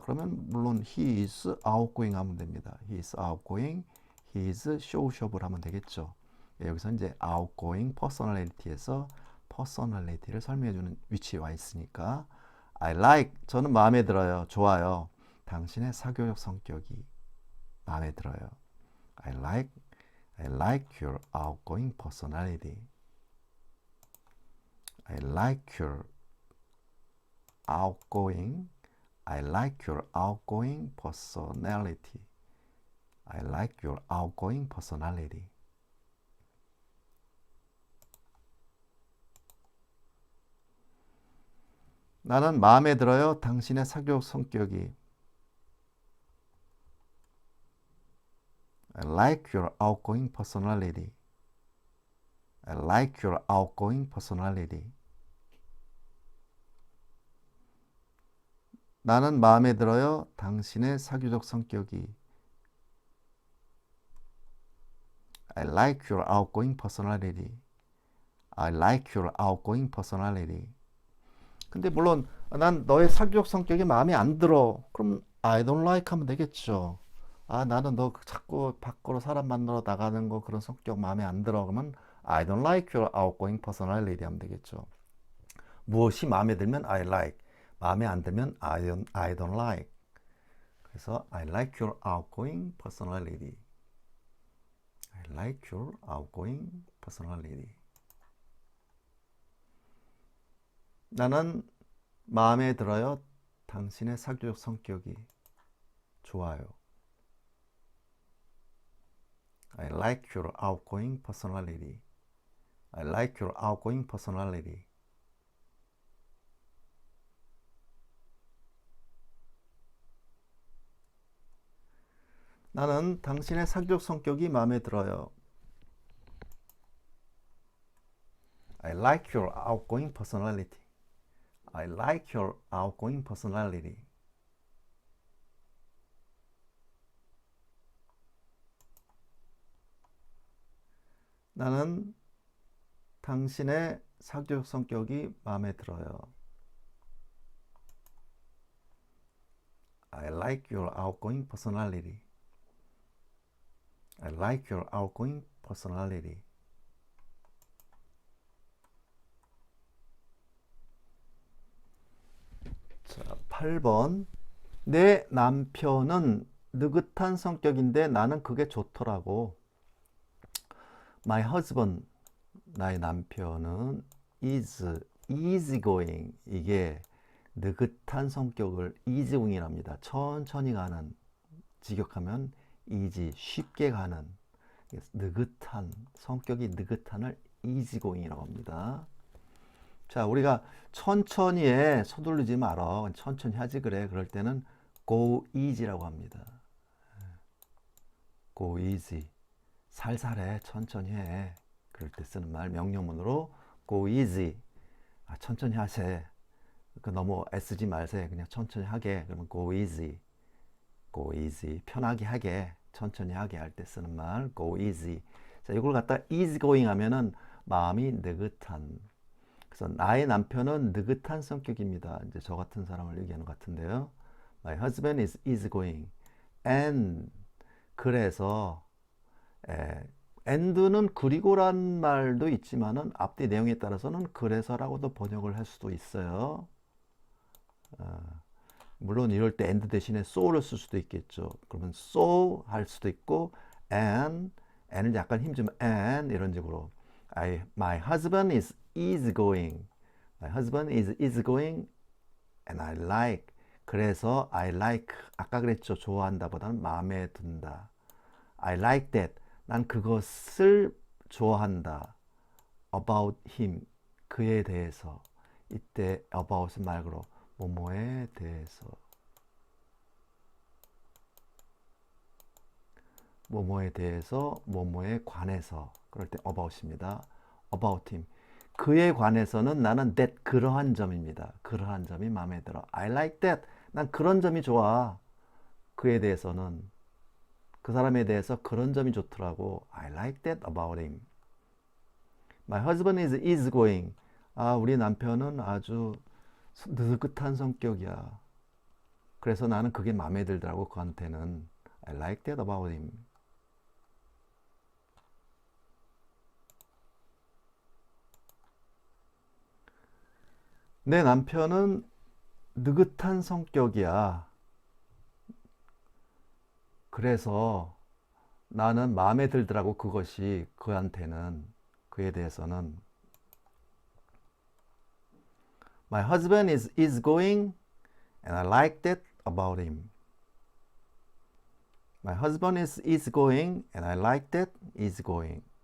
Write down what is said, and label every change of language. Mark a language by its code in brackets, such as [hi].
[ko] 그러면 물론 [en] he is outgoing [ko] 하면 됩니다. [en] he is outgoing, he is sociable [ko] 하면 되겠죠. 여기서 이제 outgoing personality에서 personality를 설명해주는 위치에 와 있으니까 [en] I like, [ko] 저는 마음에 들어요. 좋아요. 당신의 사교적 성격이 마음에 들어요. [en] I like your outgoing personality. I like your outgoing. I like your outgoing personality. I like your outgoing personality. [ko] 나는 마음에 들어요. 당신의 사교적 성격이. [en] I like your outgoing personality. I like your outgoing personality. [ko] 나는 마음에 들어요. 당신의 사교적 성격이. [en] I like your outgoing personality. I like your outgoing personality. [ko] 근데 물론 난 너의 사교적 성격이 마음에 안 들어. 그럼 [en] I don't like [ko] 하면 되겠죠. 나는 너 자꾸 밖으로 사람 만나러 나가는 거 그런 성격 마음에 안 들어. 그러면 [en] I don't like your outgoing personality [ko] 하면 되겠죠. 무엇이 마음에 들면 [en] I like, [ko] 마음에 안 들면 [en] I don't like. [ko] 그래서 [en] I like your outgoing personality. I like your outgoing personality. [ko] 나는 마음에 들어요. 당신의 사교적 성격이. 좋아요. [en] I like your outgoing personality. I like your outgoing personality. [ko] 나는 당신의 사교적 성격이 마음에 들어요. [en] I like your outgoing personality. I like your outgoing personality. [ko] 나는 당신의 사교적 성격이 마음에 들어요. [en] I like your outgoing personality. I like your outgoing personality. [ko] 자, 8번. 내 남편은 느긋한 성격인데 나는 그게 좋더라고. [en] My husband, [ko] 나의 남편은 [en] is easygoing. [ko] 이게 느긋한 성격을 easygoing이랍니다. 천천히 가는, 직역하면 easy, 쉽게 가는, 느긋한, 성격이 느긋한을 easygoing이라고 합니다. 자, 우리가 천천히에 서두르지 말어. 천천히 하지 그래. 그럴 때는 [en] go easy [ko] 라고 합니다. [en] go easy. [ko] 살살해, 천천히 해. 그럴 때 쓰는 말, 명령문으로 [en] go easy. [ko] 천천히 하세. 너무 애쓰지 마세. 그냥 천천히 하게. 그러면 [en] go easy. go easy. [ko] 편하게 하게. 천천히 하게 할 때 쓰는 말, [en] go easy. [ko] 자, 이걸 갖다 easy going 하면은 마음이 느긋한. 그래서 나의 남편은 느긋한 성격입니다. 이제 저 같은 사람을 얘기하는 것 같은데요. [en] My husband is easygoing. [ko] And 그래서 and는 그리고란 말도 있지만은 앞뒤 내용에 따라서는 그래서라고도 번역을 할 수도 있어요. 물론 이럴 때 and 대신에 so를 쓸 수도 있겠죠. 그러면 so 할 수도 있고 and을 약간 힘 주면 and 이런 식으로 [en] my husband is easygoing. My husband is easygoing and I like. [ko] 그래서 [en] I like [ko] 아까 그랬죠. 좋아한다 보다는 마음에 든다. [en] I like that. [ko] 난 그것을 좋아한다. [en] About him. [ko] 그에 대해서. 이때 about은 말고로 뭐뭐에 대해서. 뭐뭐에 대해서, 뭐뭐에 관해서. 그럴 때 about입니다. About him. 그에 관해서는 나는 that 그러한 점입니다. 그러한 점이 마음에 들어. [en] I like that. [ko] 난 그런 점이 좋아. 그에 대해서는 그 사람에 대해서 그런 점이 좋더라고. [en] I like that about him. My husband is easygoing. [ko] 우리 남편은 아주 느긋한 성격이야. 그래서 나는 그게 마음에 들더라고. 그한테는 [en] I like that about him. [ko] 내 남편은 느긋한 성격이야. 그래서 나는 마음에 들더라고. 그것이 그한테는. 그에 대해서는 [en] My husband is easygoing and I like that about him. My husband is easygoing and I like that easygoing.